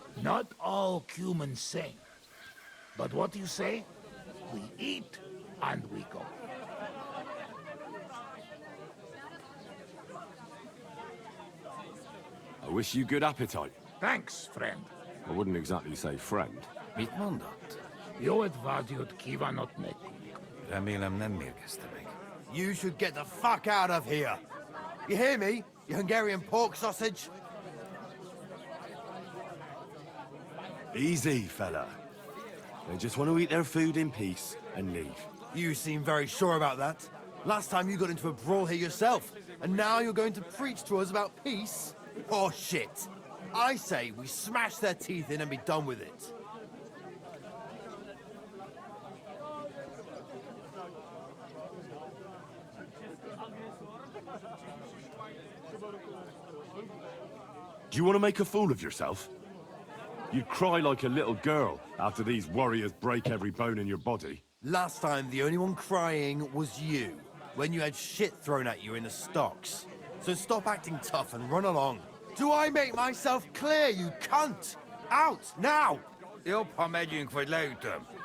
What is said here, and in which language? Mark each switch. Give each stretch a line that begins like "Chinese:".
English: Not all humans sing. But what do you say? We eat and we go. I wish you good appetite. Thanks, friend. I wouldn't exactly say friend.
Hungarian: Mit mondat? Jó et vágyott kívánok nekünk. Remélem nem mérgezte meg.
English: You should get the fuck out of here. You hear me, you Hungarian pork sausage? Easy, fella. They just want to eat their food in peace and leave. You seem very sure about that. Last time you got into a brawl here yourself, and now you're going to preach to us about peace? Oh shit. I say we smash their teeth in and be done with it. Do you want to make a fool of yourself? You'd cry like a little girl after these warriors break every bone in your body. Last time, the only one crying was you, when you had shit thrown at you in the stocks. So stop acting tough and run along. Do I make myself clear, you cunt? Out, now!
Hungarian: Jobb, ha megyünk, vagy leütöm.